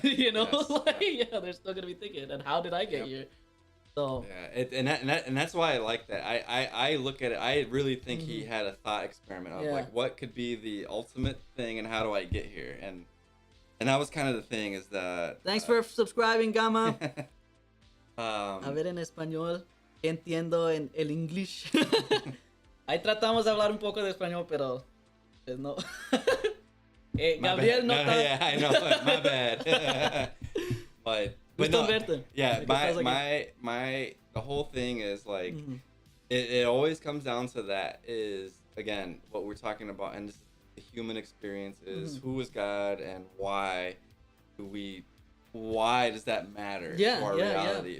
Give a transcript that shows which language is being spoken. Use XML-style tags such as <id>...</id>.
<en>They're still going to be thinking, and how did I get here? So and that's why I like that. I look at it. I really think he had a thought experiment of like, what could be the ultimate thing, and how do I get here? And that was kind of the thing. Is that thanks for subscribing, Gama.</en> <es>A ver en español, ¿qué entiendo en el English? Ahí tratamos de hablar un poco de español, pero pues no. Gabriel no está.</es> <en>Yeah, I know. My bad. but no, the whole thing is like it always comes down to that, is again what we're talking about, and this is the human experience is who is God and why does that matter to our reality?</en>